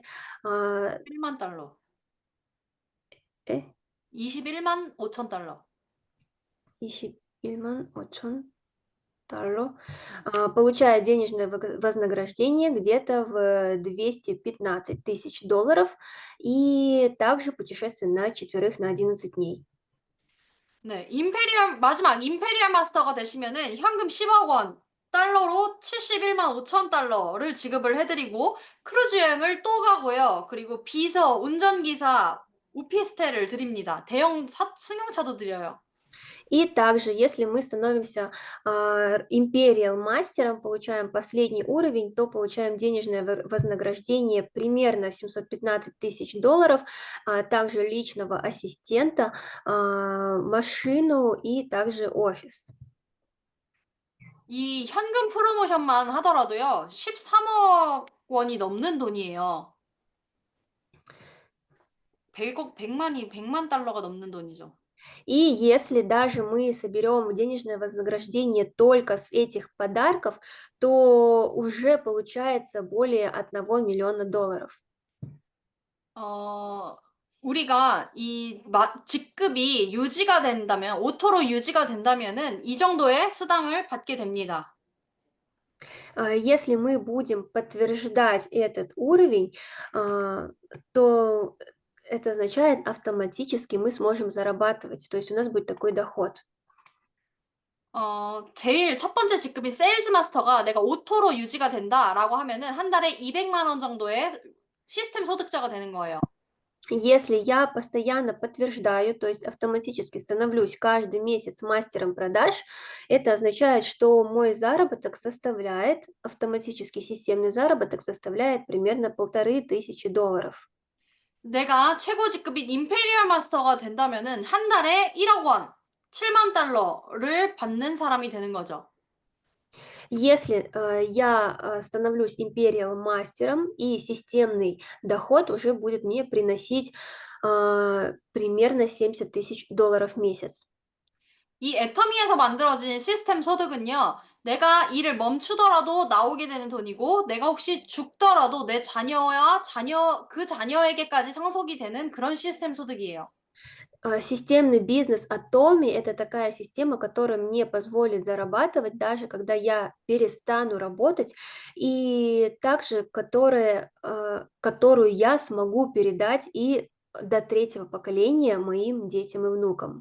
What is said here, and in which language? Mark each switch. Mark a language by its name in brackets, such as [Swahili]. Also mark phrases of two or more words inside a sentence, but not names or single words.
[Korean] 1만 달러. 21만 5천 달러. 21만 5천 달러. [Russian] Получает денежное вознаграждение где-то в $215 000 и также путешествие на 4 на 11 дней. [Korean] 네, 마지막 임페리얼 마스터가 되시면은 현금 10억 원, 달러로 71만 5천 달러를 지급을 해드리고 크루즈 여행을 또 가고요. 그리고 비서, 운전기사, 오피스텔을 드립니다. 대형 승용차도 드려요. [Russian] И также, если мы становимся Imperial мастером, получаем последний уровень, то получаем денежное вознаграждение примерно $715 000, также личного ассистента, машину и также офис. [Korean] 이 현금 프로모션만 하더라도요, 13억 원이 넘는 돈이에요. 100만 달러가 넘는 돈이죠. [Russian] И если даже мы соберем денежное вознаграждение только с этих подарков, то уже получается более $1 миллиона. [Korean] 우리가 직급이 유지가 된다면, 오토로 유지가 된다면은 이 정도의 수당을 받게 됩니다. [Russian] Если мы будем подтверждать этот уровень, то это означает, автоматически мы сможем зарабатывать, то есть у нас будет такой доход. [Korean] 제일 첫 번째 직급인 세일즈 마스터가 내가 오토로 유지가 된다라고 하면은 한 달에 200만 원 정도의 시스템 소득자가 되는 거예요. [Russian] Если я постоянно подтверждаю, то есть автоматически становлюсь каждый месяц мастером продаж, это означает, что мой заработок составляет, автоматический системный заработок составляет примерно $1500. [Korean] 내가 최고 직급인 임페리얼 마스터가 된다면은 한 달에 1억 원, 7만 달러를 받는 사람이 되는 거죠. [Russian] Если я становлюсь империал мастером, и системный доход уже будет мне приносить примерно $70 000 в месяц. [Korean] 이 애터미에서 만들어진 시스템 소득은요, 내가 일을 멈추더라도 나오게 되는 돈이고, 내가 혹시 죽더라도 내 자녀와 그 자녀에게까지 상속이 되는 그런 시스템 소득이에요. [Russian] Системный бизнес Atomi– это такая система, которая мне позволит зарабатывать, даже когда я перестану работать, и также которую я смогу передать и до третьего поколения моим детям и внукам.